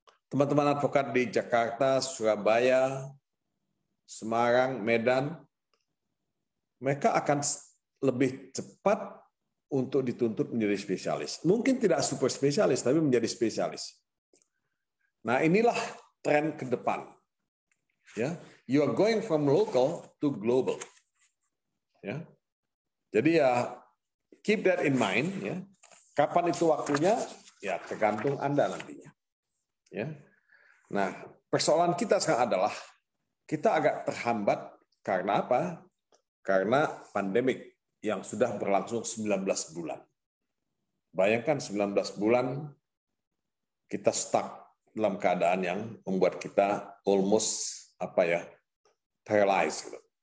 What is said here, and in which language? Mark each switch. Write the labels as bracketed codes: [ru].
[id] teman-teman advokat di Jakarta, Surabaya, Semarang, Medan, mereka akan lebih cepat untuk dituntut menjadi spesialis. Mungkin tidak super spesialis, tapi menjadi spesialis. Nah, inilah tren ke depan. [en] Ya, you are going from local to global. Ya, jadi ya keep that in mind. [id] Ya, kapan itu waktunya? Ya tergantung Anda nantinya. Ya, nah persoalan kita sekarang adalah kita agak terhambat karena apa? Karena pandemik yang sudah berlangsung 19 bulan. Bayangkan 19 bulan kita stuck dalam keadaan yang membuat kita [en] almost paralyzed, [id] gitu.